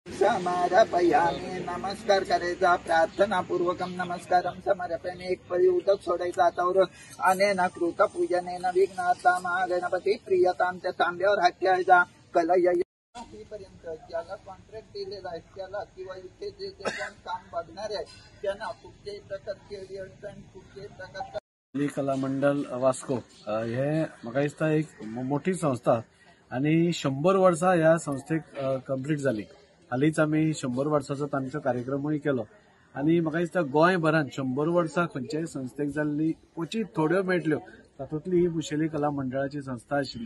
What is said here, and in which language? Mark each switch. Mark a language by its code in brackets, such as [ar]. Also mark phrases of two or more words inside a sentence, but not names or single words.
[sa] समर्पयामी। [mr] नमस्कार करायचा, [sa] प्रार्थना पूर्वकम नमस्कारम समर्पयामी। [mr] एक पळी उदक सोडायचं हातावर, [sa] अनेन कृत पूजनेन विघ्नाता महागणपती प्रियताम। [mr] त्या तांब्यावर हात ठेवायचा, कलय पर्यंत ज्याला कॉन्ट्रॅक्ट दिलेला आहे त्याला किंवा इथे जे कोण काम बघणार आहे त्यांना कुठल्याही प्रकारची अडचण, कुठल्याही प्रकारचा [kok] कला मंडळ वास्को हे म्हाका दिसता एक मोठी संस्था आणि 100 वर्सां ह्या संस्थेक कंप्लीट जाली। हालींच आमी 100 वर्साचो तांचो कार्यक्रमूय केलो आणि म्हाका दिसता गोंयभरांत 100 वर्सां खंयच्याय संस्थेक जाल्ली क्वचित थोड्यो मेळटल्यो, तातूंतली ही मुशेली कला मंडळाची संस्था आशिल्ली।